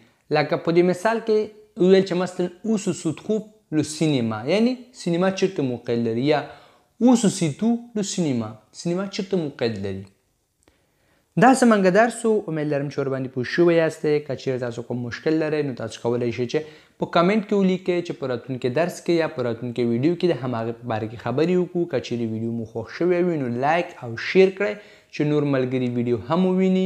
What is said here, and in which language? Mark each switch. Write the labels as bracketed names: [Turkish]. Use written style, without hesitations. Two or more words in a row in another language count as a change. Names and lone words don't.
[Pashto] لکه په دې مثال کې ویل چې مثلا [French] où se trouve le cinéma [Pashto] یعنی سینما چیرته موقعیت لري یا [French] où se situe le cinéma [Pashto] سینما چیرته موقعیت لري. دا زمونږ درس و. امید لرم چې ورباندې پوه شوي یاستئ. که چیرې تاسو کوم مشکل لرئ نو تاسو کولی شئ چې په کمنټ کې ولیکئ چې په راتلونکي درس کې یا په راتلونکي ویډیو کې د هماغې په باره کې خبرې وکړو. که چیرې ویډیو مو خوښ شوی وي نو لایک او شیر کړئ چې نور ملګري ویډیو هم وویني.